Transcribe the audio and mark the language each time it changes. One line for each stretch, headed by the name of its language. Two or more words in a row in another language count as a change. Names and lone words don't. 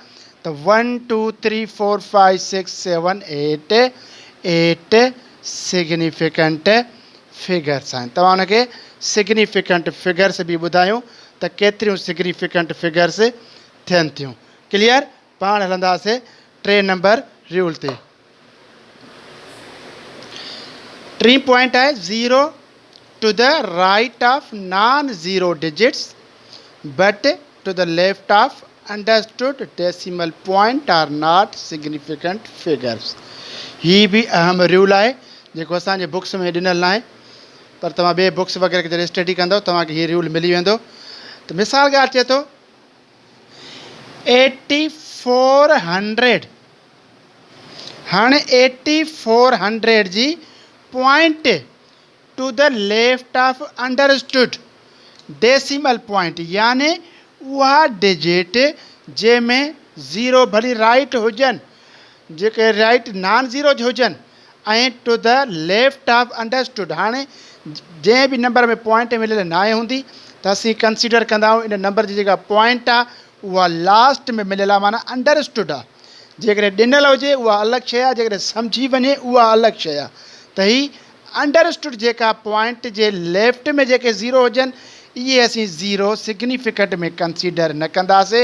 Sindhi: त 1 2 3 4 5 6 7 8 8
English: significant figures
Sindhi: आहिनि। तव्हां उनखे
English: significant figures
Sindhi: बि ॿुधायूं त केतिरियूं
English: significant figures
Sindhi: थियनि थियूं। क्लियर? पाण हलंदासीं 3 नंबर रूल ते।
English: 3 point आहे zero to the right of non zero digits but to the left of understood decimal point are not significant figures।
Sindhi: ही बि अहम रूल आहे जेको असांजे बुक्स में ॾिनल आहे, पर तव्हां ॿिए बुक्स वग़ैरह खे जॾहिं स्टडी कंदव तव्हांखे हीअ रूल मिली वेंदो। त मिसाल ॻाल्हि चए थो 8400, हाणे 8400 जी
English: point to the left of understood decimal point,
Sindhi: यानी उहा डिजिट जंहिंमें ज़ीरो भली राइट हुजनि, जेके राइट
English: non zero
Sindhi: हुजनि ऐं
English: to the left of understood.
Sindhi: हाणे जंहिं बि नंबर में पॉइंट मिलियल न आहे हूंदी त असीं कंसीडर कंदा आहियूं इन नंबर जी जेका पॉइंट आहे उहा लास्ट में मिलियल आहे, माना अंडरस्टूड आहे। जेकॾहिं ॾिनल हुजे उहा अलॻि शइ आहे, जेकॾहिं सम्झी वञे उहा अलॻि शइ आहे। त ही अंडरस्टूड जेका पॉइंट जे लेफ्ट में जेके ज़ीरो हुजनि इहे असीं ज़ीरो सिग्निफिकेंट में कंसीडर न कंदासीं।